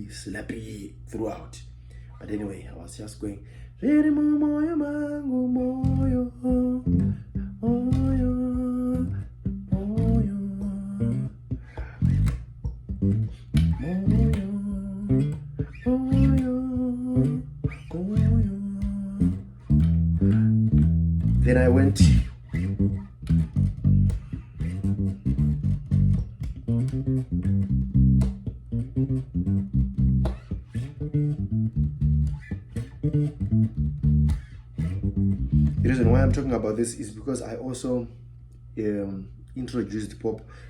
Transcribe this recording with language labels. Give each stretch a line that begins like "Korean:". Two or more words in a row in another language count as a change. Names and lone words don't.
English: slappy throughout, but anyway, I was just going Mumoyo mango moyo moyo moyo moyo moyo. Then I went the reason why I'm talking about this is because I also introduced pop.